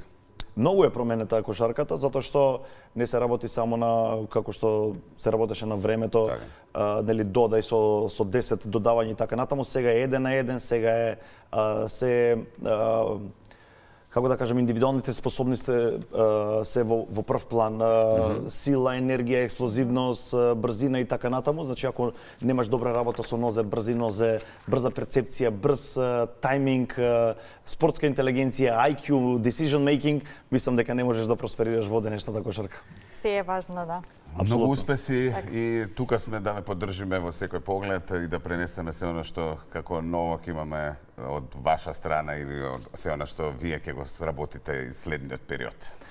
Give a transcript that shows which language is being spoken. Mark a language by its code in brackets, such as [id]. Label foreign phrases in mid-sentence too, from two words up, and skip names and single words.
[mk] Многу е променета кошарката, затоа што не се работи само на како што се работеше на времето, нели додај со 10 додавања и така натаму, сега е 1 на 1, сега е како да кажем, индивидуалните способности се во прв план, сила, енергија, експлозивност, брзина и така натаму. Значи, ако немаш добра работа со нозе, брзи нозе, брза перцепција, брз тајминг, спортска интелигенција, [en] IQ, decision making, [mk] мислам дека не можеш да просперираш во денешната кошарка. Се е важно, да. Многу успеси и тука сме да ве поддржиме во секој поглед и да пренесеме се оно што како ново ќе имаме од ваша страна или од се оно што вие ќе го сработите и следниот период.